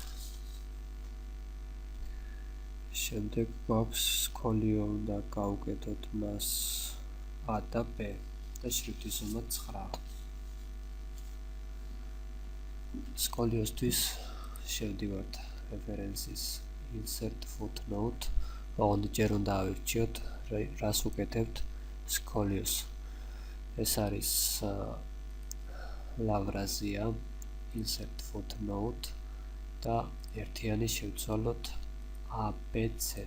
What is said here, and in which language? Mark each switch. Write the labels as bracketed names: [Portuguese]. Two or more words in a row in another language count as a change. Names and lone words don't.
[Georgian] შემდეგ გვაქვს სკოლიო, უნდა გავუკეთოთ მას A და B და შრიფტის ზომა 9. სკოლიოსთვის შევდივართ [English] references insert footnote. [Georgian] ოღონდ ჯერ უნდა ავირჩიოთ, რას უკეთებთ სკოლიოს. ეს არის ლავრაზია. [English] Insert footnote [Georgian] და ერთიანი შევცვალოთ ABC.